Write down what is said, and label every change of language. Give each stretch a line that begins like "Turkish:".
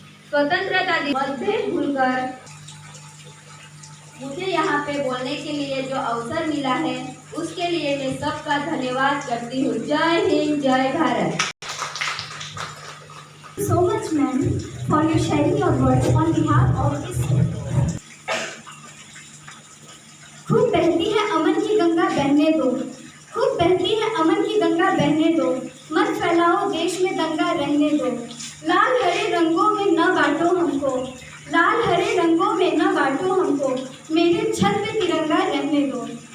Hindi: स्वतंत्रता दिवस भेद भूलकर मुझे यहाँ पे बोलने के लिए जो अवसर मिला है उसके लिए मैं सबका धन्यवाद करती हूँ। जय हिंद, जय Bharat.
English: So much, ma'am, for your sharing your words on behalf of this.
Hindi: खूब बहती है अमन की गंगा बहने दो, खूब बहती है अमन की गंगा बहने दो, मत फैलाओ देश में दंगा रहने दो। लाल हरे रंगों में न बांटो हमको, लाल हरे रंगों में न बांटो हमको, मेरे छत पे तिरंगा रहने दो।